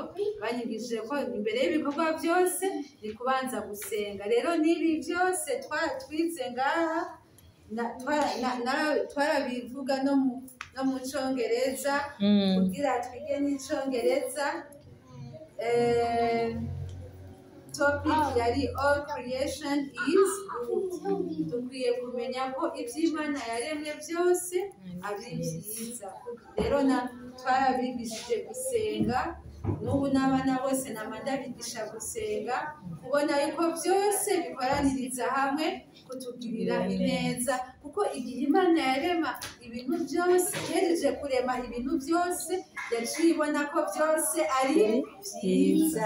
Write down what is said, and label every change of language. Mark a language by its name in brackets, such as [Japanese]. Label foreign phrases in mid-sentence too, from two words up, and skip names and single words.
[Rundi] Banyigishije ko imbere y'ibikorwa byose ni kubanza gusenga. Rero n'ibi byose twize ngaha twarabivuga no mu Congereza kugira twige n'Icongereza. [English] Topic yari all creation is good. [Rundi] Dukwiye kumenya ko iby'Imana yaremye byose ari byiza. Rero twarabigishije gusenga, n'ubu n'abana bose ndabigisha gusenga, kubona yuko byose bikoraniriza hamwe kutugirira ineza, kuko igihe Imana yarema ibintu byose, ihereje kurema ibintu byose, yaciye ibona ko byose ari byiza.